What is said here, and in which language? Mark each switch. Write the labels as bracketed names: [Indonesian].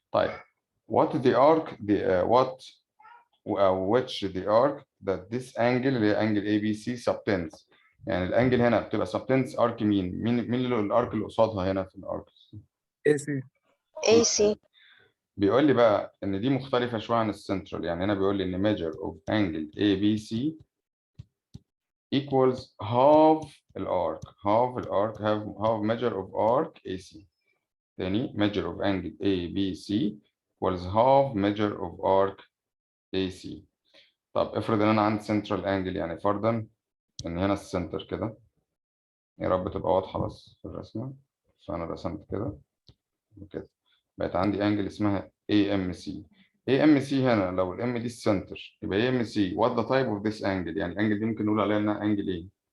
[English] طيب what the arc the which the arc that this angle [Arabic] اللي هي [English] angle ABC subtends. [Arabic] يعني الانجل هنا بتبقى subtends arc مين اللي الارك اللي قصادها هنا في الارك؟ AC. AC. بيقول لي بقى ان دي مختلفه شويه عن السنترال. يعني هنا بيقول لي ان [English] measure of angle ABC equals half [Arabic] الارك [English] half measure of arc AC. [Arabic] تاني [English] measure of angle ABC equals half measure of arc AC. [Arabic] طب افرض ان انا عندي central angle، يعني فرضا ان هنا السنتر كده، يا رب تبقى واضحه بس في الرسمه، فانا رسمت كده وكده، بقت عندي انجل اسمها AMC. AMC هنا لو الام دي السنتر يبقى AMC [English] what the type of this angle، [Arabic] يعني الانجل دي ممكن نقول عليها انها انجل ايه؟